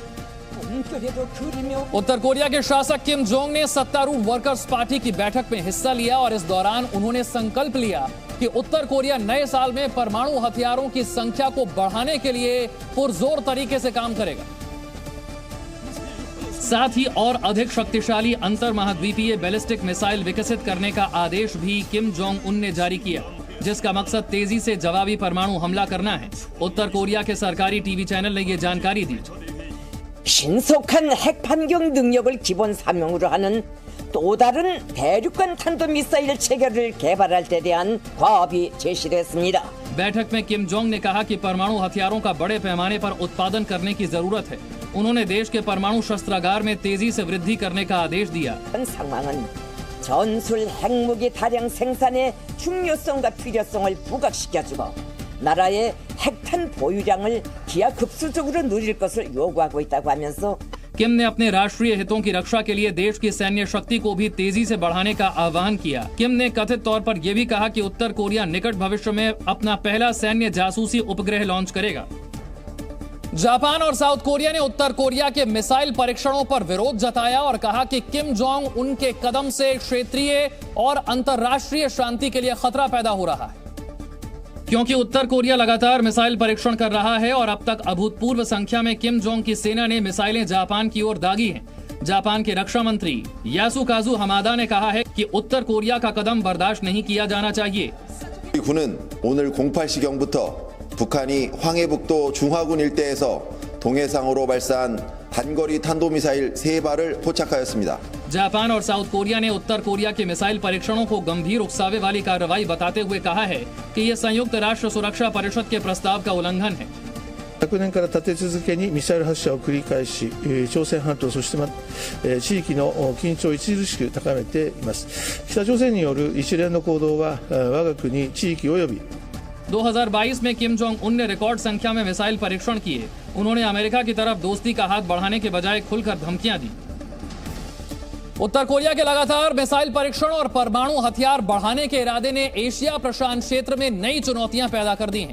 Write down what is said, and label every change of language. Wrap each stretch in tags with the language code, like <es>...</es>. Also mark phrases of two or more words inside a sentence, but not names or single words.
<hi>उत्तर कोरिया के शासक किम जोंग ने सत्तारूढ़ वर्कर्स पार्टी की बैठक में हिस्सा लिया और इस दौरान उन्होंने संकल्प लिया कि उत्तर कोरिया नए साल में परमाणु हथियारों की संख्या को बढ़ाने के लिए पुरजोर तरीके से काम करेगा। साथ ही और अधिक शक्तिशाली अंतर महाद्वीपीय बैलिस्टिक मिसाइल विकसित करने का आदेश भी किम जोंग उन ने जारी किया, जिसका मकसद तेजी से जवाबी परमाणु हमला करना है। उत्तर कोरिया के सरकारी टीवी चैनल ने ये जानकारी दी।</hi> <ko>신속한 핵 반경 능력을 기본 사명으로 하는 또 다른 대륙간 탄도 미사일 체계를 개발할 때 대한 과업이 제시됐습니다.</ko> <hi>बैठक में किम जोंग ने कहा कि परमाणु हथियारों का बड़े पैमाने पर उत्पादन करने की जरूरत है। उन्होंने देश के परमाणु शस्त्रागार में तेजी से वृद्धि करने का आदेश दिया।</hi> <ko>상황은 전술 핵무기 다량 생산의 중요성과 필요성을 부각시켜주고 나라의 핵탄 보유량을 기하급수적으로 누릴 것을 요구하고 있다고 하면서</ko> <hi>किम ने अपने राष्ट्रीय हितों की रक्षा के लिए देश की सैन्य शक्ति को भी तेजी से बढ़ाने का आह्वान किया। किम ने कथित तौर पर यह भी कहा कि उत्तर कोरिया निकट भविष्य में अपना पहला सैन्य जासूसी उपग्रह लॉन्च करेगा। जापान और साउथ कोरिया ने उत्तर कोरिया के मिसाइल परीक्षणों पर विरोध जताया और कहा कि किम जोंग उनके कदम से क्षेत्रीय और अंतर्राष्ट्रीय शांति के लिए खतरा पैदा हो रहा है, क्योंकि उत्तर कोरिया लगातार मिसाइल परीक्षण कर रहा है और अब तक अभूतपूर्व संख्या में किम जोंग की सेना ने मिसाइलें जापान की ओर दागी हैं। जापान के रक्षा मंत्री यासुकाजु हमादा ने कहा है कि उत्तर कोरिया का कदम बर्दाश्त नहीं किया जाना चाहिए।</hi> <ko>군은 오늘 08시경부터 북한이 황해북도 중화군 일대에서 동해상으로 발사한 단거리 탄도미사일 3발을 포착하였습니다.</ko> <hi>जापान और साउथ कोरिया ने उत्तर कोरिया के मिसाइल परीक्षणों को गंभीर उकसावे वाली कार्रवाई बताते हुए कहा है कि यह संयुक्त राष्ट्र सुरक्षा परिषद के प्रस्ताव का उल्लंघन है।</hi> <ja>昨年から立て続けにミサイル発射を繰り返し、朝鮮半島そして地域の緊張を著しく高めています。北朝鮮による一連の行動は我が国地域及び</ja> <hi>2022 में किम जोंग उन ने रिकॉर्ड संख्या में मिसाइल परीक्षण किए। उन्होंने अमेरिका की तरफ दोस्ती का हाथ बढ़ाने के बजाय खुलकर धमकियां दी। उत्तर कोरिया के लगातार मिसाइल परीक्षण और परमाणु हथियार बढ़ाने के इरादे ने एशिया प्रशांत क्षेत्र में नई चुनौतियां पैदा कर दी हैं।</hi>